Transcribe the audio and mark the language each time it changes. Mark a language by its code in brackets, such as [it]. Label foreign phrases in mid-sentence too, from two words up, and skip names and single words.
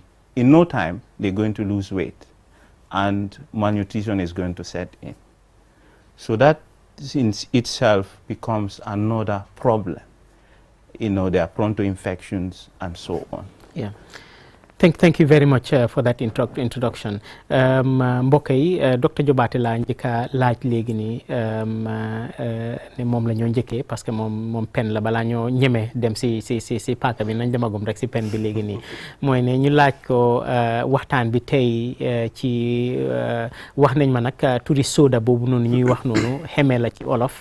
[en] In no time, they're going to lose weight, and malnutrition is going to set in. So that in itself becomes another problem. They are prone to infections and so on. Yeah. Thank you very much for that introduction. [wo] mbokk yi docteur Jobaate laa njëkk a laaj léegi nii ne moom la ñoo njëkkee, [fr] parce que [wo] moom pen la balaa ñoo ñeme dem si paaka bi, nañ demagum rek si pen bi léegi nii. mooy ne ñu laaj ko waxtaan bi tey ci wax nañ ma nag turi soda boobu noonu ñuy wax noonu xeme la ci olof.